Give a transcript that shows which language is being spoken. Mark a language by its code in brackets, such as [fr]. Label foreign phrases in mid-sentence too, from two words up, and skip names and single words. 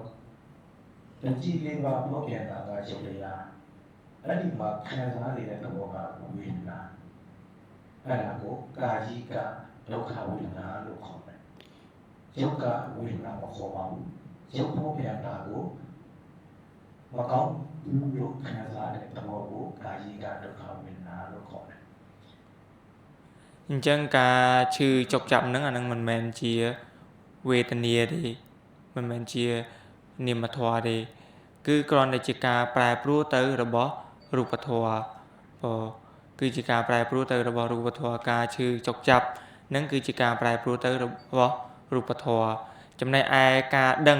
[my] တတိလေးပါပေါက်ပြန်တာကရုပ်တရားအဲ့ဒီမှာခံစားနေတဲ့သဘောကဝေဒနာအဲ့ဒါကိုကာယိကဒုက္ခဝေဒနာလို့ခေါ်တယ်ရုပ်ကဝေဒနာမခေါ်ပါဘူးရုပ်ပေါက်ပြန်တာကိုမကောင်းဘူးလို့ခံစားတဲ့သဘောကိုကာယိကဒုက္ခဝေဒနာလို့ခေါ်တယ် [km] អញ្ចឹងការឈឺចុកចាប់ហ្នឹងអាហ្នឹងមិនមែនជាវេទនាទេមិនមែនជានាមធម៌ទេគឺគ្រាន់តែជាការប្រែប្រួលទៅរបស់រូបធម៌គឺជា ការប្រែប្រួលទៅរបស់រូបធម៌ការឈឺចុកចាប់ហ្នឹងគឺជាការប្រែប្រួលទៅរបស់រូបធម៌ចំណែកឯការដឹង